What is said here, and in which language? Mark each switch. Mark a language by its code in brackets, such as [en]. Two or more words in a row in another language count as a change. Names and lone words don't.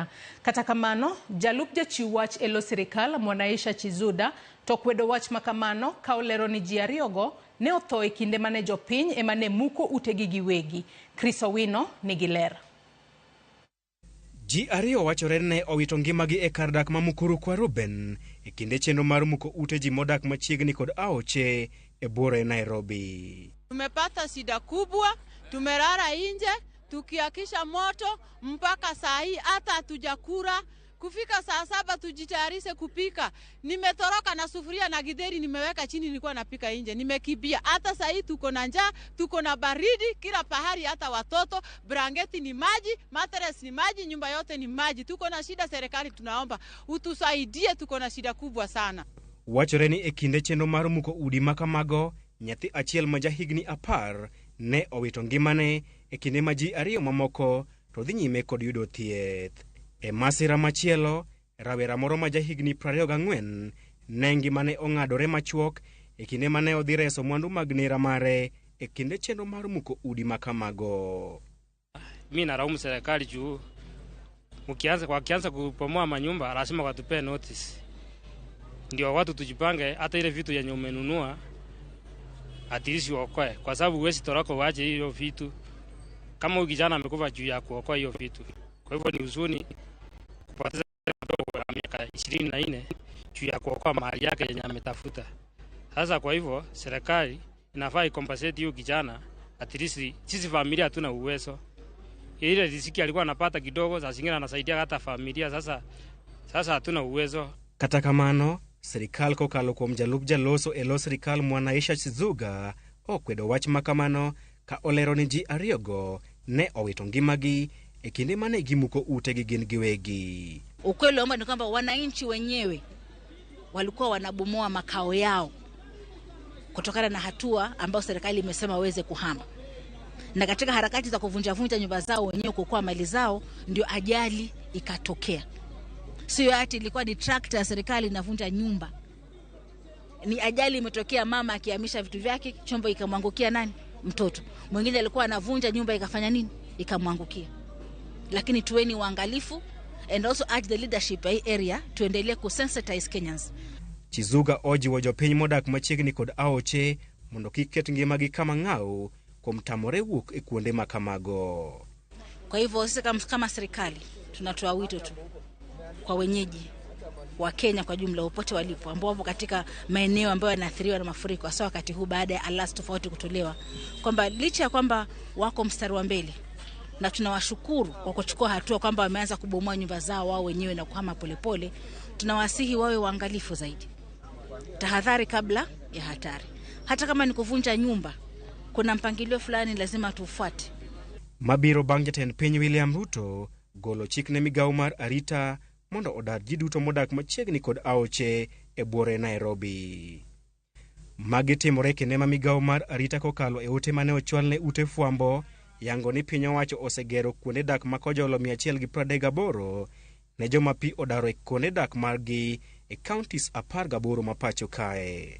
[luo] Kata kamano, jalup jachiw wach e lo sirikal Mwanaisha Chizuda to kwedo wach makamano ka olero ni ji ariyogo ne otho e kinde mane jopiny ema ne muko utegi giwegi. Chris Owino nigi ler. Ji ariyo wachore ne owito ngimagi e kar dak ma Mukuru kwa Ruben e kinde chenro mar muko ute ji modak machiegni kod Aoche e buore Nairobi. [sw] Tumepata shida kubwa, tumerara nje tukiakisha moto mpaka saa hii hata hatujakura. Kufika saa 7 tujitayarishe kupika. Nimetoroka na sufuria na githeri nimeweka chini, nilikuwa napika nje. Nimekibia. Hata saa hii tuko na njaa, tuko na baridi kila pahali, hata watoto, blanketi ni maji, mattress ni maji, nyumba yote ni maji. Tuko na shida, serikali tunaomba utusaidie, tuko na shida kubwa sana. [luo] Wachore ni e kinde chenro mar muko udi makamago, nyathi achiel ma jahigni 10 ne owito ngimane e kinde ma ji ariyo mamoko to dhi nyime kod yudo thieth. E masira machielo, rawera moro ma jahigni 24 ne ngimane ong'adore machuok e kinde mane odhi reso mwandu mag nera mare e kinde chenro mar muko udi makamago. [sw] Mimi naraumu serikali juu wakianza kupomoa manyumba lazima watupe notice. Ndio watu tujipange, hata ile vitu yenye umenunua atilisi uokoe, kwa sababu huwezi toroka uache hiyo vitu kama huyu kijana amekufa juu ya kuokoa hiyo vitu. Kwa hivyo ni huzuni kupoteza mdogo wa miaka 24 juu ya kuokoa mali yake yenye ametafuta. Sasa kwa hivyo serikali inafaa ikompensate hiyo kijana, [en] at least [sw] sisi familia hatuna uwezo. Ile riziki alikuwa anapata kidogo, sasa zingine anasaidia hata familia, sasa hatuna uwezo. [luo] Kata kamano, serikal kokalo kuom jalup jaloso e lo sirikal Mwanaisha Chizuga okwedo wach makamano ka olero ni ji ariyogo ne owito ngimagi e kinde mane gimuko utegi gin giwegi. [sw] Ukweli ni kwamba wananchi wenyewe walikuwa wanabomoa makao yao kutokana na hatua ambayo serikali imesema waweze kuhama. Na katika harakati za kuvunja nyumba zao wenyewe kuokoa mali zao ndio ajali ikatokea. Sio ati ilikuwa ni tractor ya serikali inavunja nyumba. Ni ajali imetokea, mama akihamisha vitu vyake, chombo ikamwangukia nani? Mtoto. Mwingine alikuwa anavunja nyumba ikafanya nini? Ikamwangukia. Lakini tuweni waangalifu [en] and also urge the leadership area [sw] tuendelee kusensitize Kenyans. [luo] Chizuga oji wa jopiny modak machiegni kod Aoche mondo kik ket ngimagi kama ng'aw kuom tamore wuok e kuonde makamago. [sw] Kwa hivyo sisi kama serikali tunatoa wito tu kwa wenyeji wa Kenya kwa jumla popote walipo ambao wapo katika maeneo ambayo yanaathiriwa na mafuriko, hasa wakati huu baada ya alert tofauti kutolewa, kwamba licha ya kwamba wako mstari wa mbele na tunawashukuru kwa kuchukua hatua kwamba wameanza kubomoa nyumba zao wao wenyewe na kuhama polepole, tunawasihi wawe waangalifu zaidi. Tahadhari kabla ya hatari. Hata kama ni kuvunja nyumba, kuna mpangilio fulani lazima tufuate. [luo] Mabiro bang' jatend piny William Ruto golo chik ne migawo mar arita mondo odar ji duto modak machiegni kod Aoche e buore Nairobi. Magi timore kinde ma migawo mar arita kokalo e ote mane ochwalne ute fwambo yango ni piny owacho osegero kuonde dak ma kojolo 138 ne joma pi odaro e kuonde dak margi e counties 18 ma pacho kae.